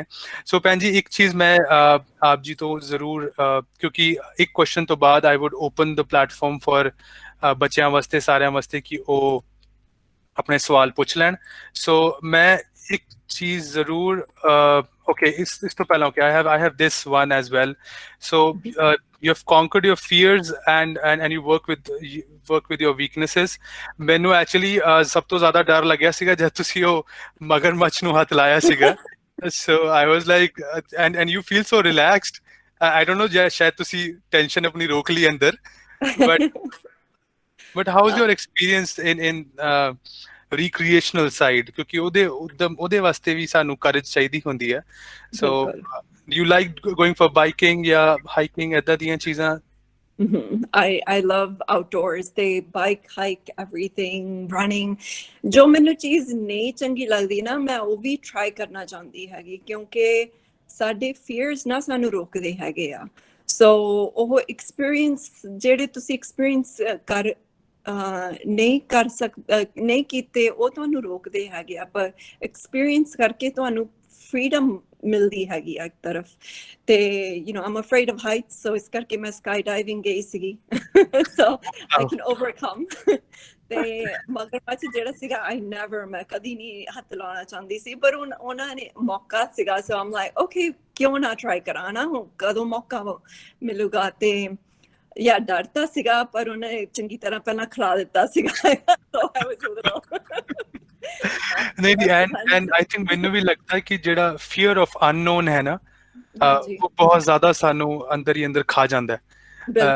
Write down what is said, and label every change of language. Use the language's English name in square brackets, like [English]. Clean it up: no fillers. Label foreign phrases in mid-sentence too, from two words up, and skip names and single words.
[Punjabi] ਸੋ ਭੈਣ ਜੀ ਇੱਕ ਚੀਜ਼ ਮੈਂ ਆਪ ਜੀ ਤੋਂ ਜ਼ਰੂਰ, ਕਿਉਂਕਿ ਇੱਕ ਕੁਐਸਚਨ ਤੋਂ ਬਾਅਦ [English] I would open the platform for [Punjabi] ਬੱਚਿਆਂ ਵਾਸਤੇ, ਸਾਰਿਆਂ ਵਾਸਤੇ, ਕਿ ਉਹ ਆਪਣੇ ਸਵਾਲ ਪੁੱਛ ਲੈਣ। ਸੋ ਮੈਂ ਇੱਕ ਚੀਜ਼ ਜ਼ਰੂਰ, ਓਕੇ ਇਸ ਤੋਂ ਪਹਿਲਾਂ ਓਕੇ [English] I have this one as well. So you have conquered your fears and you work with your weaknesses. [Punjabi] ਮੈਨੂੰ ਐਕਚੁਅਲੀ ਸਭ ਤੋਂ ਜ਼ਿਆਦਾ ਡਰ ਲੱਗਿਆ ਸੀਗਾ ਜਦ ਤੁਸੀਂ ਉਹ ਮਗਰਮੱਛ ਨੂੰ ਹੱਥ ਲਾਇਆ ਸੀਗਾ। [English] So I was like and you feel so relaxed. I don't know, [Punjabi] ਸ਼ਾਇਦ ਤੁਸੀਂ ਟੈਨਸ਼ਨ ਆਪਣੀ ਰੋਕ ਲਈ ਅੰਦਰ, [English] but how is your experience in recreational side? [Punjabi] ਕਿਉਂਕਿ ਉਹਦੇ ਵਾਸਤੇ ਵੀ ਸਾਨੂੰ ਕਰੇਜ ਚਾਹੀਦੀ ਹੁੰਦੀ ਹੈ। [English] So you like going for biking ਜਾਂ hiking, [Punjabi] ਏਦਾਂ ਦੀਆਂ ਚੀਜ਼ਾਂ? [English] I love outdoors. They bike, hike, everything, running. [Punjabi] ਜੋ ਮੈਨੂੰ ਚੀਜ਼ ਨਹੀਂ ਚੰਗੀ ਲੱਗਦੀ ਨਾ, ਮੈਂ ਉਹ ਵੀ try ਕਰਨਾ ਚਾਹੁੰਦੀ ਹੈਗੀ, ਕਿਉਂਕਿ ਸਾਡੇ fears ਨਾ ਸਾਨੂੰ ਰੋਕਦੇ ਹੈਗੇ ਆ। So ਉਹ experience ਜਿਹੜੇ ਤੁਸੀਂ experience ਨਹੀਂ ਕੀਤੇ, ਉਹ ਤੁਹਾਨੂੰ ਰੋਕਦੇ ਹੈਗੇ ਆ, ਪਰ ਐਕਸਪੀਰੀਅੰਸ ਕਰਕੇ ਤੁਹਾਨੂੰ ਫਰੀडम ਮਿਲਦੀ ਹੈਗੀ ਆ ਇੱਕ ਤਰਫ। ਤੇ [English] I'm afraid of heights, so [Punjabi] ਇਸ ਕਰਕੇ ਮੈਂ [English] sky diving [Punjabi] ਗਈ ਸੀਗੀ। [English] So I can overcome. [Punjabi] ਤੇ ਮਗਰਮੱਛ ਜਿਹੜਾ ਸੀਗਾ, ਮੈਂ ਕਦੀ ਨਹੀਂ ਹੱਥ ਲਾਉਣਾ ਚਾਹੁੰਦੀ ਸੀ, ਪਰ ਉਹਨਾਂ ਨੇ ਮੌਕਾ ਸੀਗਾ, [English] so I'm like okay, [Punjabi] ਕਿਉਂ ਨਾ ਟਰਾਈ ਕਰਾਂ ਨਾ, ਕਦੋਂ ਮੌਕਾ ਮਿਲੂਗਾ। ਤੇ ਡਰ ਤਾਂ ਸੀਗਾ, ਪਰ ਉਹਨੇ ਚੰਗੀ ਤਰ੍ਹਾਂ ਪਹਿਲਾਂ ਖਿਲਾ ਦਿੱਤਾ ਸੀਗਾ। ਨਹੀਂ [English] and I think [Punjabi] ਮੈਨੂੰ ਵੀ ਲੱਗਦਾ ਕਿ ਜਿਹੜਾ [English] fear of unknown [Punjabi] ਹੈ ਨਾ, ਉਹ ਬਹੁਤ ਜ਼ਿਆਦਾ ਸਾਨੂੰ ਅੰਦਰ ਹੀ ਅੰਦਰ ਖਾ ਜਾਂਦਾ ਹੈ।